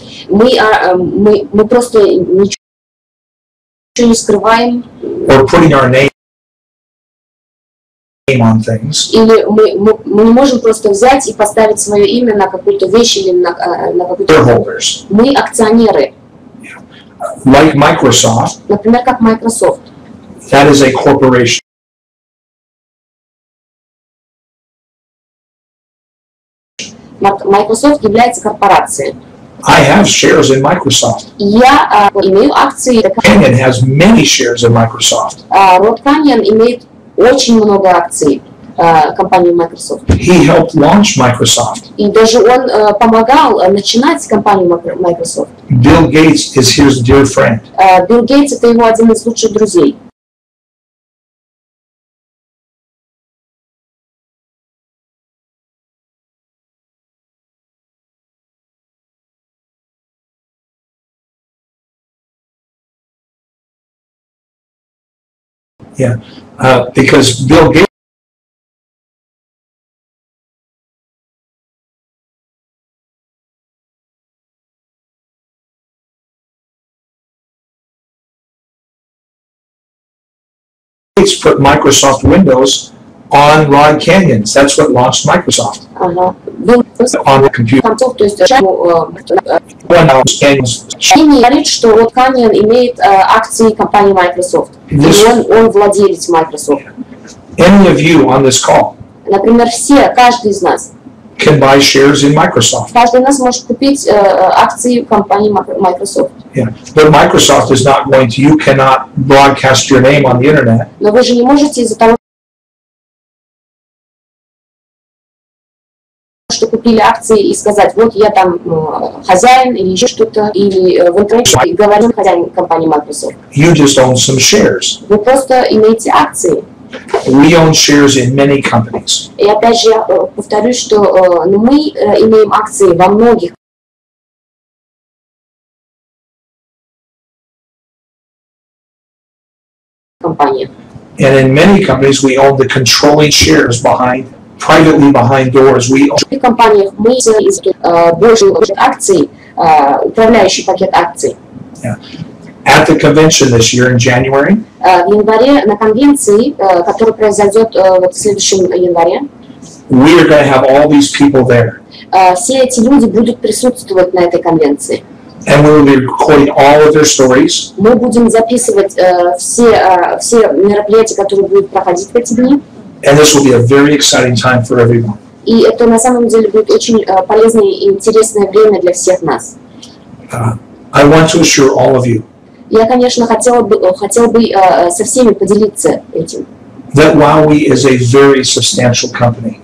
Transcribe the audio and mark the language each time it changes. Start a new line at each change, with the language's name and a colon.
Russian: Мы просто ничего не скрываем.
English: Or putting our name on things.
Russian: Или мы не можем просто взять и поставить свое имя на какую-то вещь или на какую-то...
English: Shareholders.
Russian: Мы акционеры.
English: Like Microsoft.
Russian: Например, как Microsoft.
English: That is a corporation.
Russian: Microsoft является корпорацией.
English: I have shares in Microsoft.
Russian: Я имею акции.
English: Canyon has many shares in Microsoft.
Russian: Род Canyon имеет очень много акций компании Microsoft.
English: He helped launch Microsoft.
Russian: И даже он помогал начинать компанию Microsoft.
English: Bill Gates is his dear friend.
Russian: Билл Гейтс — это его один из лучших друзей.
English: Yeah, because Bill Gates put Microsoft Windows on Rod Canyons. That's what launched Microsoft.
Russian: Ага.
English: On the computer.
Russian: Концов, то есть
English: Canyons.
Russian: говорит, что вот Каньон имеет акции компании Microsoft. И он владелец Microsoft.
English: Any of you on this call
Russian: Например, каждый из нас.
English: can buy shares in Microsoft.
Russian: Каждый из нас может купить акции компании Microsoft.
English: Yeah, but Microsoft is not going to. You cannot broadcast your name on the internet.
Russian: Но вы же не можете из-за того, что купили акции и сказать, вот я там хозяин или еще что-то, или в интернете говорим хозяин компании Microsoft.
English: You just own some shares.
Russian: Вы просто имеете акции.
English: We own shares in many companies.
Russian: И опять же я повторюсь, что мы имеем акции во многих компаниях.
English: And in many companies, we own the controlling shares privately behind doors. We own.
Russian: В компаниях мы больше акций, управляющий пакет акций.
English: Yeah. At the convention this year in January,
Russian: В январе на конвенции, которая произойдет в следующем январе,
English: we are going to have all these people there.
Russian: Все эти люди будут присутствовать на этой конвенции.
English: And we will be recording all of their stories.
Russian: Мы будем записывать все мероприятия, которые будут проходить в эти дни.
English: And this will be a very exciting time for everyone.
Russian: И это на самом деле будет очень полезное и интересное время для всех нас.
English: I want to assure all of you
Russian: Я, конечно, хотела бы со всеми поделиться этим.
English: that WowWe is a very substantial company.